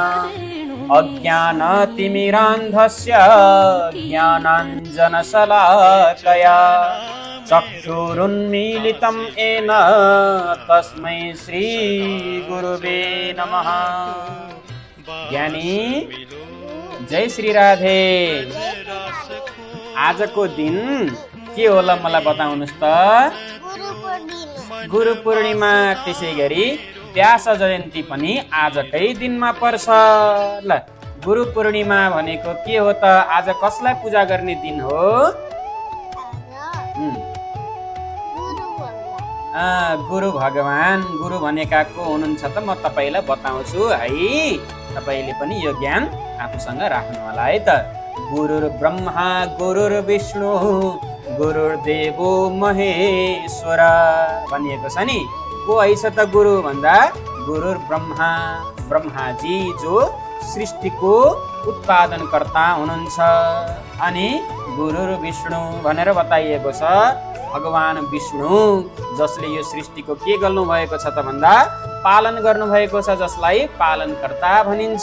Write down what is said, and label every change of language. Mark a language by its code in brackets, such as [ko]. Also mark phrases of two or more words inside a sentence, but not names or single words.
[sa] अज्ञानतिमिरान्धस्य ज्ञानाञ्जनशलाकया चक्षुरुन्मीलितं येन तस्मै श्री गुरुवे नमः। [ne] ज्ञानी जय श्री राधे। आजको दिन के होला मलाई बताउनुस् त? गुरु पूर्णिमा। त्यसै गरी व्यास जयन्ती पनि आजकै दिनमा पर्छ। ल गुरु पूर्णिमा भनेको के हो त? आज कसलाई पूजा गर्ने दिन हो? गुरु भगवान। गुरु भनेका को हुनुहुन्छ त? म तपाईलाई बताउँछु है। तपाईले पनि यो ज्ञान आफूसँग राख्नु होला है त। [sa] गुरुर्ब्रह्मा गुरुर्विष्णु गुरुर्देवो महेश्वर [ne] भनिएको छ नि। को हैछ त गुरु भन्दा? गुरुर्ब्रह्मा, ब्रह्माजी जो सृष्टिको उत्पादनकर्ता हुनुहुन्छ। अनि गुरुर्विष्णु भनेर बताइएको छ भगवान विष्णु, जसले यो सृष्टिको के गर्नु भएको छ त भन्दा पालन गर्नु भएको छ, जसलाई पालनकर्ता भनिन्छ।